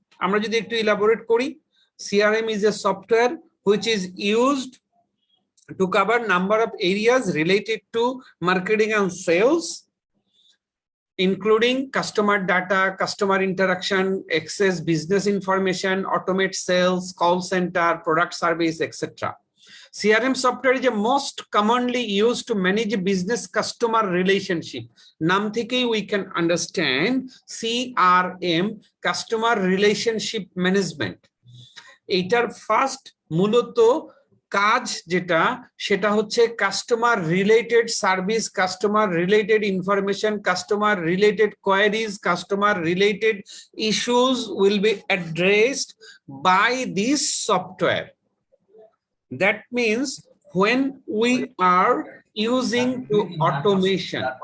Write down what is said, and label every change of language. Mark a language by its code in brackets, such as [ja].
[bn] আমরা যদি একটু [en] elaborate [bn] করি, [en] CRM is a software which is used to cover number of areas related to marketing and sales, including customer data, customer interaction, access business information, automate sales, call center, product service, etc. CRM software is the most commonly used to manage a business customer relationship. [bn] Naam thekei [en] we can understand CRM, customer relationship management. [bn] এইটার first মূলত কাজ যেটা, সেটা হচ্ছে customer related service, customer related information, customer related queries, customer related issues [en] Will be addressed by this software. That means when we are using to automation.